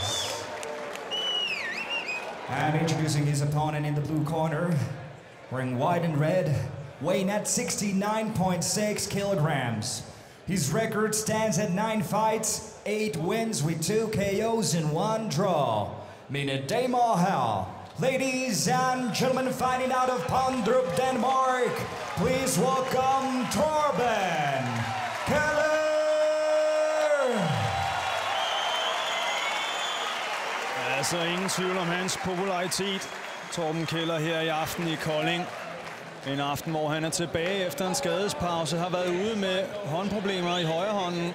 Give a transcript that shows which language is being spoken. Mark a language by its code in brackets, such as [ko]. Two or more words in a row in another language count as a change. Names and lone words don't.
[en] And introducing his opponent in the blue corner, wearing white and red, weighing at 69.6 kilograms. His record stands at 9 fights, 8 wins with 2 KOs and 1 draw. Mina Damahal. Ladies and gentlemen, fighting out of Pandrup, Denmark, please welcome Torben Keller. [da] Altså ingen tvivl om hans popularitet. Torben Keller her i aften i Kolding. En aften, hvor han er tilbage efter en skadespause, har været ude med håndproblemer i højre hånden.